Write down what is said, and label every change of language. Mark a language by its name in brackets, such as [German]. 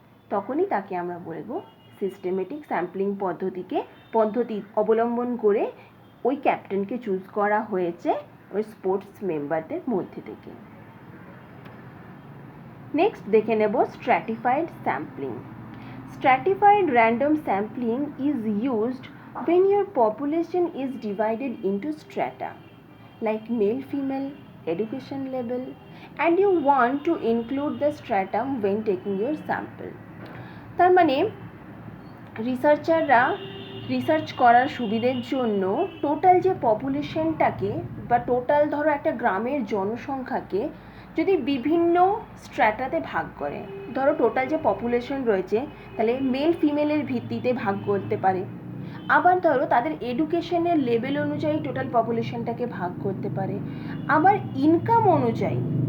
[Bangla] তখনই তাকে আমরা বলবো সিস্টেমেটিক স্যাম্পলিং পদ্ধতি অবলম্বন করে ওই ক্যাপ্টেনকে চুজ করা হয়েছে ওই স্পোর্টস মেম্বারদের মধ্যে থেকে। নেক্সট দেখে নেব stratified sampling. [English] Stratified random sampling is used when your population is divided into strata, like male, female, education level, and you want to include the stratum when taking your sample. [Bangla] তার মানে রিসার্চাররা research করার সুবিধের জন্য total যে পপুলেশনটাকে বা total ধরো একটা গ্রামের জনসংখ্যাকে যদি বিভিন্ন স্ট্র্যাটাতে ভাগ করে, ধরো টোটাল যে পপুলেশন রয়েছে তাহলে মেল ফিমেলের ভিত্তিতে ভাগ করতে পারে, আবার ধরো তাদের এডুকেশনের লেভেল অনুযায়ী টোটাল পপুলেশনটাকে ভাগ করতে পারে, আবার ইনকাম অনুযায়ী